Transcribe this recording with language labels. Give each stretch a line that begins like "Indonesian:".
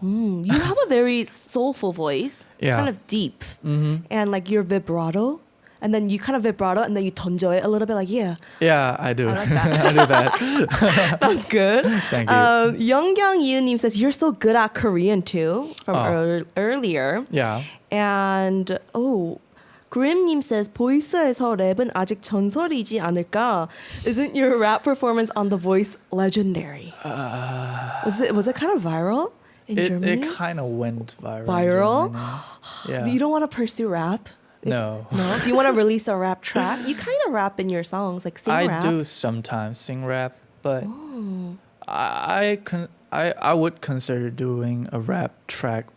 English: You have a very soulful voice, Yeah. kind of deep. And like your vibrato. And then you kind of vibrato and then you tonjo it a little bit like, yeah, Yeah, I do. I like that. I do that. that's good. Thank you. Younggyang Yu-님 says, you're so good at Korean too, from earlier. Yeah. And, Grim님 says,
Korean: 보이스에서 랩은 아직 전설이지 않을까?
English: Isn't your rap performance on The Voice legendary? Was it kind of viral in Germany? It kind of went viral. in Viral? Germany. Yeah. You don't want to pursue rap? No. No? Do you want to release a rap track? You kind of rap in your songs, like sing I rap. do sometimes sing rap, but I would consider doing a rap track